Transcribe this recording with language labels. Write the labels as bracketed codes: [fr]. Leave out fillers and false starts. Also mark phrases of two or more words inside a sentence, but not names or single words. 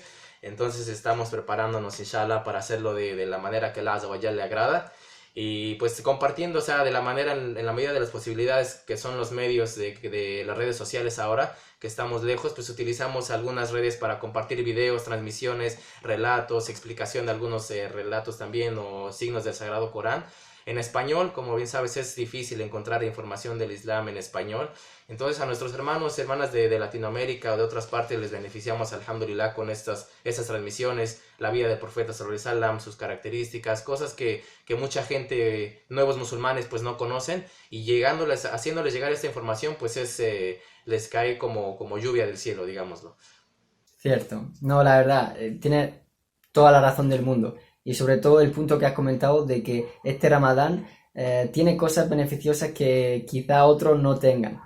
[es] Entonces estamos preparándonos, inshallah, para hacerlo de la manera que [ar] الله عز وجل [es] le agrada, y pues compartiendo, o sea, de la manera, en la medida de las posibilidades que son los medios de las redes sociales ahora, que estamos lejos, pues utilizamos algunas redes para compartir videos, transmisiones, relatos, explicación de algunos relatos también, o signos del Sagrado Corán. En español, como bien sabes, es difícil encontrar información del Islam en español. Entonces a nuestros hermanos y hermanas de Latinoamérica o de otras partes les beneficiamos, alhamdulillah, con estas transmisiones, la vida del profeta [ar] صلى الله عليه وسلم, [es] sus características, cosas que mucha gente, nuevos musulmanes, pues no conocen, y haciéndoles llegar esta información, pues les cae como lluvia del cielo, digámoslo. Cierto. No, la verdad, tiene toda la razón del mundo. Y sobre todo el punto que has comentado de que este Ramadán tiene cosas beneficiosas que quizá otros no tengan.